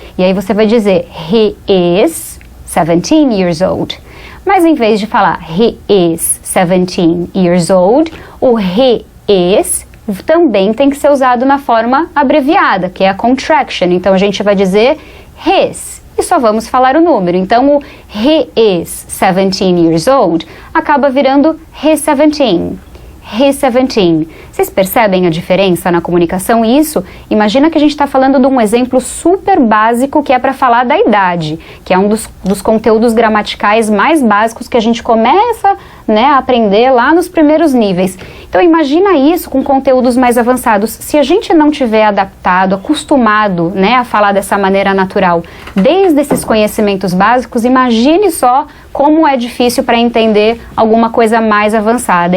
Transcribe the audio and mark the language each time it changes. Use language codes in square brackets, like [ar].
[pt] E aí você vai dizer [en] he is 17 years old. [pt] Mas em vez de falar [en] he is 17 years old, [pt] o he is também tem que ser usado na forma abreviada, que é a contraction. Então a gente vai dizer his e só vamos falar o número. Então o [en] he is 17 years old [pt] acaba virando [en] he's 17. He's 17. [pt] Vocês percebem a diferença na comunicação? Isso, imagina que a gente está falando de um exemplo super básico que é para falar da idade, que é um dos conteúdos gramaticais mais básicos que a gente começa, né, a aprender lá nos primeiros níveis. Então imagina isso com conteúdos mais avançados. Se a gente não tiver adaptado, acostumado, né, a falar dessa maneira natural, desde esses conhecimentos básicos, imagine só como é difícil para entender alguma coisa mais avançada.